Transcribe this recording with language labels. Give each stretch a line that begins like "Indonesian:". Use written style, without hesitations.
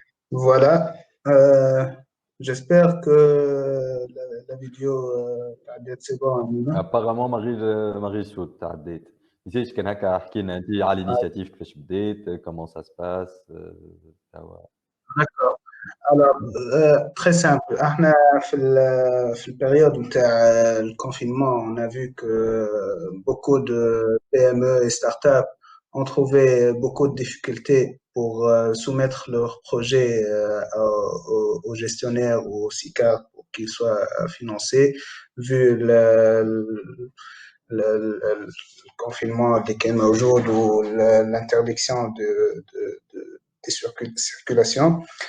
French: Voilà. Euh, J'espère que la vidéo c'est bon, Amina.
Arabic: ابارامون ما غير شوت تعديت. نسيت كان هكا احكي لنا انت على الانيشيتيف كيفاش بديت
French: كومون سا سباس توا. D'accord. Alors, très simple.
Arabic: احنا في
French: الpériode بتاع الconfinement, on a vu que beaucoup de PME et startups ont trouvé beaucoup de difficultés pour soumettre leurs projets aux gestionnaires ou aux SICAR pour qu'ils soient financés, vu le confinement des موجود ou l'interdiction des circulations.